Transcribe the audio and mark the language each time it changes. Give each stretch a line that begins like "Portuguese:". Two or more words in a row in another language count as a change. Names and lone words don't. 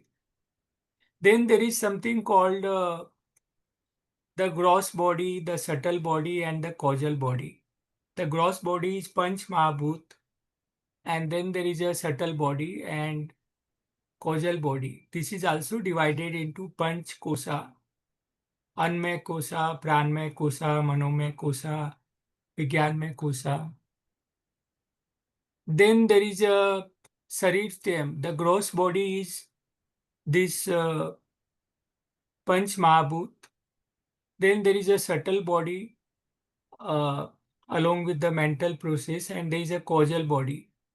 English: Then there is something called the gross body, the subtle body, and the causal body. The gross body is
Sanskrit: पञ्च महाभूत,
English: and then there is a subtle body and causal body. This is also divided into
Sanskrit: पञ्च कोश, अन्नमय कोश, प्राणमय कोश, मनोमय कोश, विज्ञानमय कोश.
English: Then there is a Sarir Stem. The gross body is this
Sanskrit: पञ्च महाभूत.
English: Then there is a subtle body uh, along with the mental process, and there is a causal body.